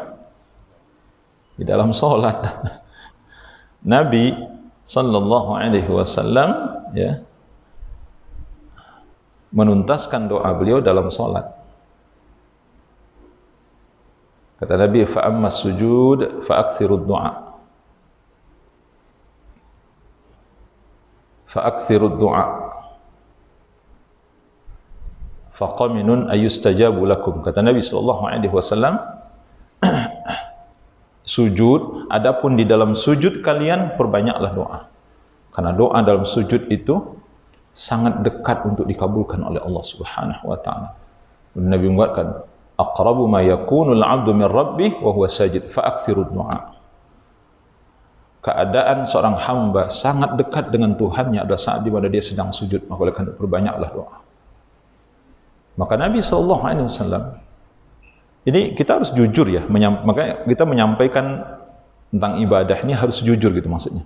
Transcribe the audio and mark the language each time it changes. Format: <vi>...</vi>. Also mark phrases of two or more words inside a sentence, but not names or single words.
<id>Di dalam salat. Nabi</id> <ar>صلى الله عليه وسلم</ar> <id>ya menuntaskan doa beliau dalam salat. Kata Nabi,</id> <ar>فأما السجود فأكثروا الدعاء. فأكثروا الدعاء. فقمن أن يستجاب لكم.</ar> <id>Kata Nabi</id> <ar>صلى الله عليه وسلم,</ar> <id>sujud, adapun di dalam sujud kalian perbanyaklah doa. Karena doa dalam sujud itu sangat dekat untuk dikabulkan oleh Allah</id> <ar>سبحانه وتعالى.</ar> <id>Nabi mengatakan,</id> <ar>أقرب ما يكون العبد من ربه وهو ساجد فأكثروا الدعاء.</ar> <id>Keadaan seorang hamba sangat dekat dengan Tuhannya adalah saat di mana dia sedang sujud, maka oleh karena perbanyaklah doa. Maka Nabi</id> <ar>صلى الله عليه وسلم</ar> <id>ini kita harus jujur ya, makanya kita menyampaikan tentang ibadah ini harus jujur gitu maksudnya.</id>